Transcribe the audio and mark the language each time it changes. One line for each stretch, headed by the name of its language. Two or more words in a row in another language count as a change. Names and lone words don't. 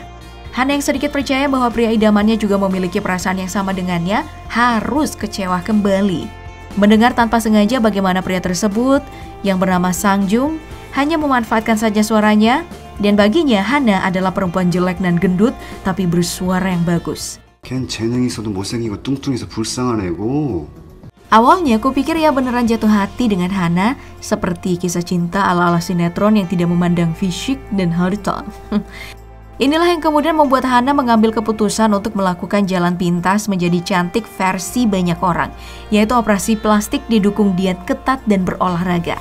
Indonesian: Hana yang sedikit percaya bahwa pria idamannya juga memiliki perasaan yang sama dengannya harus kecewa kembali. Mendengar tanpa sengaja bagaimana pria tersebut yang bernama Sang Jung hanya memanfaatkan saja suaranya, dan baginya Hana adalah perempuan jelek dan gendut tapi bersuara yang bagus.
Korean: 걘 재능 있어도 못생기고 뚱뚱해서 불쌍한 애고.
Indonesian: Awalnya kupikir ia beneran jatuh hati dengan Hana seperti kisah cinta ala-ala sinetron yang tidak memandang fisik dan harta. Inilah yang kemudian membuat Hana mengambil keputusan untuk melakukan jalan pintas menjadi cantik versi banyak orang, yaitu operasi plastik didukung diet ketat dan berolahraga.